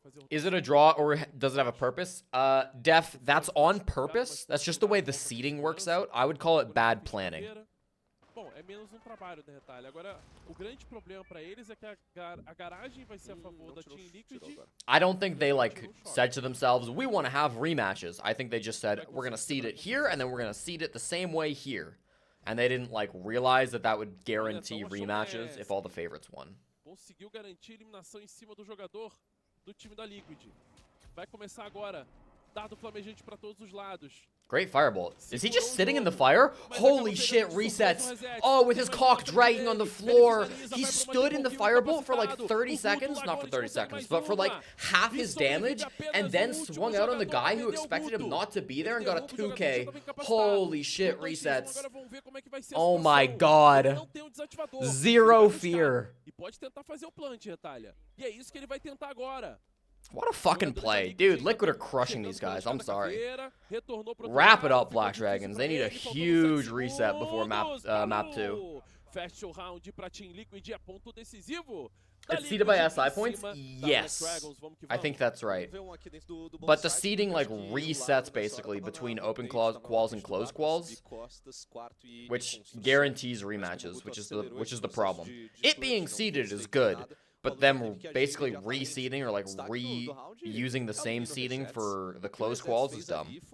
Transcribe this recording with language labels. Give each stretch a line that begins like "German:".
English: Is it a draw or does it have a purpose? Def, that's on purpose. That's just the way the seeding works out. I would call it bad planning.
Portuguese: Bom, é menos trabalho, né, Retalha? Agora, o grande problema pra eles é que a garagem vai ser a favor da Team Liquid.
English: I don't think they, like, said to themselves, we want to have rematches. I think they just said, we're going to seed it here, and then we're going to seed it the same way here. And they didn't, like, realize that that would guarantee rematches if all the favorites won.
Portuguese: conseguiu garantir a eliminação em cima do jogador do time da Liquid. Vai começar agora. Dado flamejante para todos os lados.
English: Great firebolt. Is he just sitting in the fire? Holy shit, resets. Oh, with his cock dragging on the floor. He stood in the firebolt for like 30 seconds. Not for 30 seconds, but for like half his damage. And then swung out on the guy who expected him not to be there and got a 2K. Holy shit, resets. Oh my god. Zero fear.
Portuguese: E pode tentar fazer o plant, Retalha. E é isso que ele vai tentar agora.
English: What a fucking play. Dude, Liquid are crushing these guys. I'm sorry. Wrap it up, Black Dragons. They need a huge reset before map 2.
Portuguese: Fecha o round pra Team Liquid, é ponto decisivo.
English: It's seeded by SI points? Yes. I think that's right. But the seeding like resets basically between open quals and closed quals, which guarantees rematches, which is the problem. It being seeded is good. But them basically reseeding or like reusing the same seeding for the closed quals is dumb.